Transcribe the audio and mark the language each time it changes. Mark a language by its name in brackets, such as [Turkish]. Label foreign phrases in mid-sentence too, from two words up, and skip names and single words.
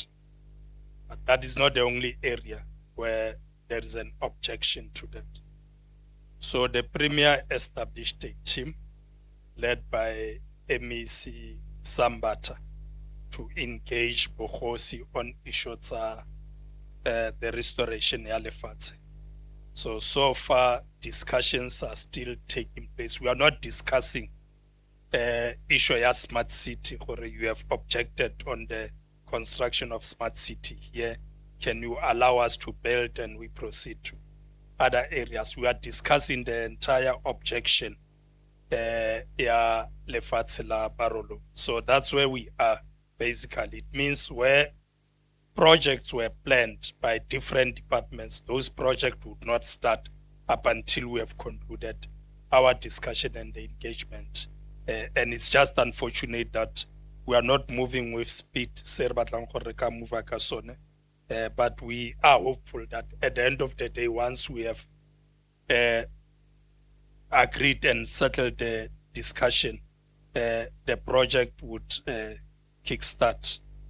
[English] But that is not the only area where there is an objection to that. So the Premier established a team led by MEC Sambata to engage Mokgosi on issues the restoration [Tswana] ya lefatshe. [English] So far, discussions are still taking place. We are not discussing issue ya smart city, or you have objected on the construction of smart city here. Can you allow us to build and we proceed to other areas? We are discussing the entire objection [Tswana] ya lefatshe la Barolo. [English] So that's where we are, basically. It means where projects were planned by different departments, those projects would not start up until we have concluded our discussion and the engagement. And it's just unfortunate that we are not moving with speed, but we are hopeful that at the end of the day, once we have agreed and settled the discussion, the project would kickstart.